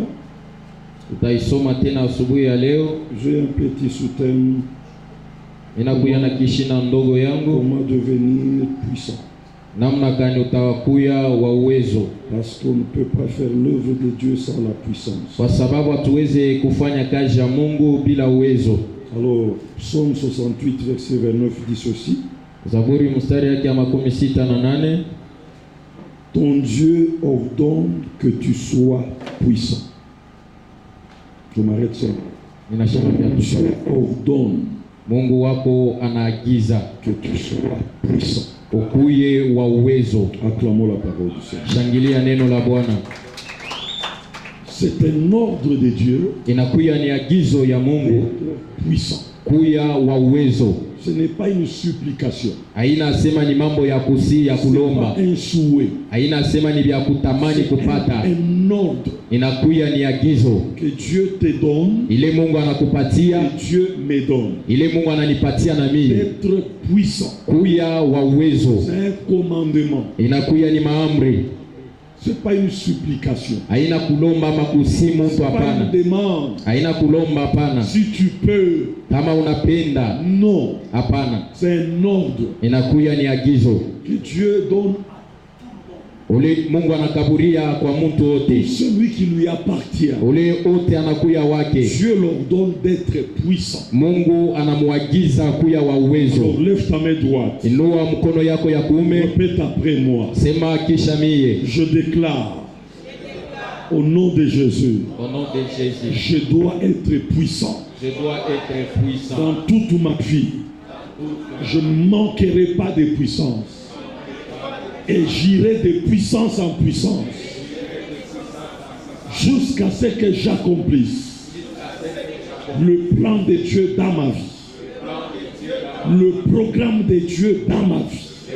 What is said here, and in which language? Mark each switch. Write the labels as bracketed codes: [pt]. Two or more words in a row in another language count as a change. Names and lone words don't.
[sw] tutaisoma tena asubuhi ya leo. [fr] J'ai un petit sous-thème: [sw] Inakuya na kishina ndogo yangu, [fr] comment devenir puissant. [sw] namna gani utakuya wa uwezo, [fr] Parce qu'on ne peut pas faire l'œuvre de Dieu sans la puissance. [sw] kwa sababu hatuweze kufanya kazi ya Mungu bila uwezo. [fr] Alors, Psaume 68, verset 29 dit ceci: [sw] Zaburi mstari yake ya 68, [fr] ton Dieu ordonne que tu sois puissant. Je m'arrête ça. [sw] ninasema [fr] Ton [sw] pia [fr] Dieu ordonne [sw] Mungu wako anaagiza [fr] que tu sois puissant. [sw] ukuye wa uwezo. [fr] Acclamons la parole du Seigneur. [sw] Shangilia neno la Bwana. [fr] C'est un ordre de Dieu [sw] Inakuya ni agizo ya Mungu [fr] d'être puissant. [sw] kuya wa uwezo. [fr] Ce n'est pas une supplication. [sw] Haina sema ni mambo ya kusi ya [fr] Ce n'est [sw] kulomba, [fr] pas un souhait. [sw] haina sema ni vya kutamani kupata. [fr] Un ordre [sw] Inakuya ni agizo [fr] que Dieu te donne, [sw] ile Mungu anakupatia, [fr] que Dieu me donne. [sw] ile Mungu ananipatia na mimi, [fr] D'être puissant. [sw] kuya wa uwezo. [fr] C'est un commandement. [sw] Inakuya ni maamri, [fr] C'est pas une supplication. [sw] haina kulomba ama kusimu mtu, [fr] C'est pas [sw] hapana. [fr] une demande. [sw] Haina kulomba, hapana. [fr] Si tu peux, [sw] Kama unapenda, [fr] non. [sw] hapana. [fr] C'est un ordre [sw] Inakuya ni agizo [fr] que Dieu donne [sw] ule Mungu anakaburia kwa mtu wote, [fr] celui qui lui appartient. [sw] ule wote anakuya wake. [fr] Dieu leur donne d'être puissant. [sw] Mungu anamuagiza kuya wa uwezo. [fr] Alors lève ta main droite. [sw] Inua mkono yako ya kuume, [fr] Répète après moi. [sw] sema kisha mie. [fr] Je déclare au nom de Jésus, Au nom de Jésus, je dois être puissant je dois être puissant. dans toute ma vie. Je ne manquerai pas de puissance et j'irai de puissance en puissance jusqu'à ce que j'accomplisse le plan de Dieu dans ma vie, le programme de Dieu dans ma vie.